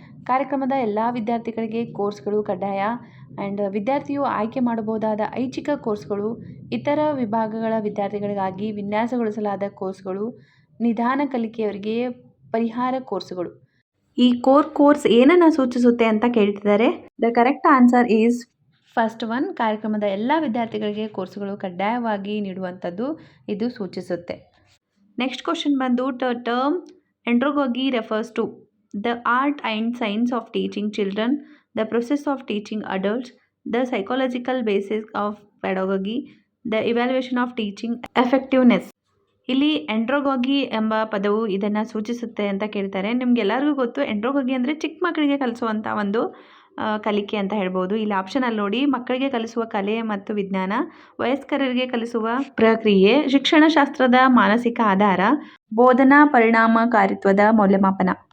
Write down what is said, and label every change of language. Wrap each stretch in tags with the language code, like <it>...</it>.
<kn>ಕಾರ್ಯಕ್ರಮದ ಎಲ್ಲ ವಿದ್ಯಾರ್ಥಿಗಳಿಗೆ ಕೋರ್ಸ್ಗಳು ಕಡ್ಡಾಯ. ಆ್ಯಂಡ್ ವಿದ್ಯಾರ್ಥಿಯು ಆಯ್ಕೆ ಮಾಡಬಹುದಾದ ಐಚ್ಛಿಕ ಕೋರ್ಸ್ಗಳು, ಇತರ ವಿಭಾಗಗಳ ವಿದ್ಯಾರ್ಥಿಗಳಿಗಾಗಿ ವಿನ್ಯಾಸಗೊಳಿಸಲಾದ ಕೋರ್ಸ್ಗಳು, ನಿಧಾನ ಕಲಿಕೆಯವರಿಗೆ ಪರಿಹಾರ ಕೋರ್ಸ್ಗಳು. ಈ ಕೋರ್ಸ್ ಏನನ್ನು ಸೂಚಿಸುತ್ತೆ ಅಂತ ಕೇಳ್ತಿದ್ದಾರೆ.</kn> <en>the correct answer is first one,</en> <kn>ಕಾರ್ಯಕ್ರಮದ ಎಲ್ಲ ವಿದ್ಯಾರ್ಥಿಗಳಿಗೆ ಕೋರ್ಸ್ಗಳು ಕಡ್ಡಾಯವಾಗಿ ನೀಡುವಂಥದ್ದು ಇದು ಸೂಚಿಸುತ್ತೆ.</kn> <en>Next question ಬಂದು, term andragogy refers to the art and science of teaching children, the process of teaching adults, the psychological basis of pedagogy, the evaluation of teaching effectiveness.</en> <kn>ಇಲ್ಲಿ ಎಂಡ್ರೋಗಾಗಿ ಎಂಬ ಪದವು ಇದನ್ನು ಸೂಚಿಸುತ್ತೆ ಅಂತ ಕೇಳ್ತಾರೆ. ನಿಮ್ಗೆಲ್ಲರಿಗೂ ಗೊತ್ತು, ಎಂಡ್ರೋಗಾಗಿ ಅಂದರೆ ಚಿಕ್ಕ ಮಕ್ಕಳಿಗೆ ಕಲಿಸುವಂಥ ಒಂದು ಕಲಿಕೆ ಅಂತ ಹೇಳ್ಬೋದು. ಇಲ್ಲಿ ಆಪ್ಷನಲ್ಲಿ ನೋಡಿ, ಮಕ್ಕಳಿಗೆ ಕಲಿಸುವ ಕಲೆ ಮತ್ತು ವಿಜ್ಞಾನ, ವಯಸ್ಕರಿಗೆ ಕಲಿಸುವ ಪ್ರಕ್ರಿಯೆ, ಶಿಕ್ಷಣಶಾಸ್ತ್ರದ ಮಾನಸಿಕ ಆಧಾರ, ಬೋಧನಾ ಪರಿಣಾಮಕಾರಿತ್ವದ ಮೌಲ್ಯಮಾಪನ.</kn>